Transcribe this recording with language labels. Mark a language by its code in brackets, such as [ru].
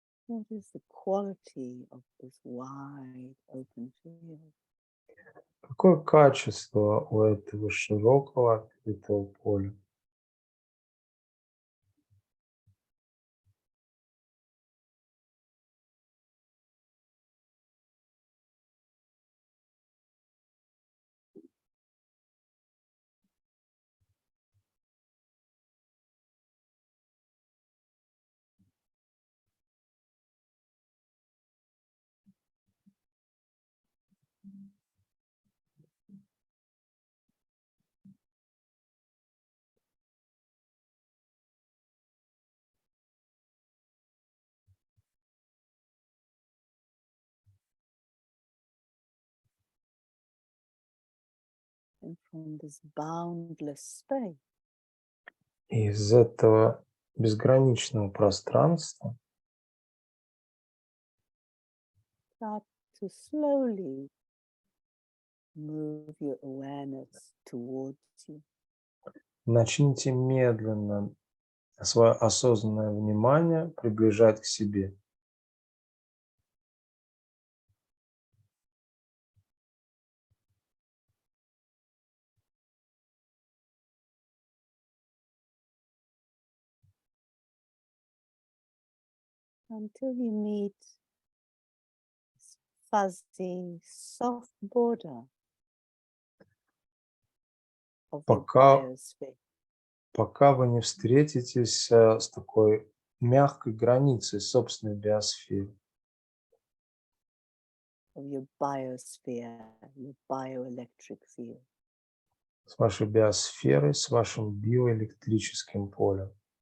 [en] What is the quality of this wide open field? [ru] Какое качество у этого широкого открытого поля? [en] and from this boundless space, [ru] Из этого безграничного пространства [en] start to slowly move your awareness towards you. [ru] начните медленно свое осознанное внимание приближать к себе. [en] Until you meet this fuzzy, soft border of your biosphere. [ru] Пока вы не встретитесь с такой мягкой границей собственной биосферы, [en] Of your biosphere, your bioelectric field. [ru] с вашей биосферой, с вашим биоэлектрическим полем.